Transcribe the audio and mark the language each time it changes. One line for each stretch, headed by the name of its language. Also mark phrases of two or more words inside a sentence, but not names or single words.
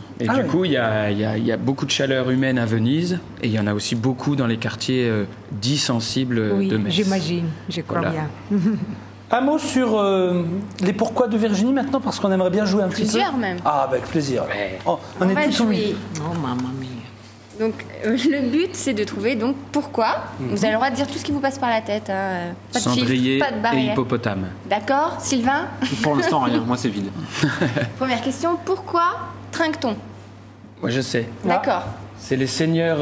French: Et du coup, il y a beaucoup de chaleur humaine à Venise, et il y en a aussi beaucoup dans les quartiers dits sensibles de Metz. Oui, j'imagine, je crois bien. Un mot sur les pourquoi de Virginie maintenant, parce qu'on aimerait bien jouer un petit peu. Plusieurs même. Ah, avec plaisir. Ouais. On est tout oui.
Italian: Oh, mamma mia.
French: Donc le but c'est de trouver donc pourquoi. Vous avez le droit de dire tout ce qui vous passe par la tête. Hein. Pas de Cendrier chiffres, pas de barrière. et hippopotame. D'accord, Sylvain? Pour l'instant rien, moi c'est vide. Première question, pourquoi trinque-t-on? Moi je sais. D'accord. C'est les seigneurs...